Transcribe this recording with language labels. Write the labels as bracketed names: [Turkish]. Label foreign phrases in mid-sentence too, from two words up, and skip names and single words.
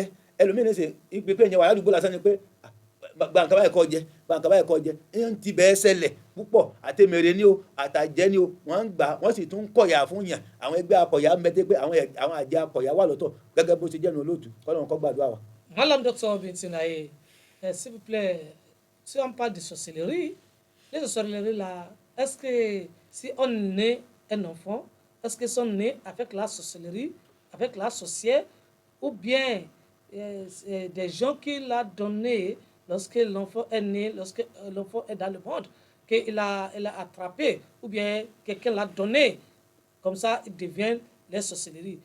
[Yoruba] Ẹlòmíràn ṣe ìpè pé ìyẹn wà ládùúgbò lásán ni pé gbàǹkà báyìí kọ́ jẹ, ń ti bẹ́ẹ̀ ṣẹlẹ̀ púpọ̀, àtẹ̀mẹ̀rẹ̀ ni o, àtàjẹ́ ni o, wọ́n ń gbà, wọ́n sì tún kọ̀yà fún yàn. Àwọn ẹgbẹ́ akọ̀yà ń bẹ́tẹ́ pé àwọn àjẹ́ akọ̀yà wà lọ́tọ̀ gẹ́gẹ́ bó ṣe jẹ́nu olóòtú, kọ́lọ́run kó gbàdúrà wa. Malam Dr. [French] Binti Laye, s'il vous plaît, si on parle de sorcellerie, les sorcelleries là, est-ce que si on naît un enfant, est-ce qu'ils sont nés avec la sorcellerie, avec la sorcière, ou bien des gens qui l'ont donné lorsque l'enfant est né, lorsque l'enfant est dans le monde, qu'il a attrapé, ou bien quelqu'un l'a donné, comme ça il devient les sorcelleries.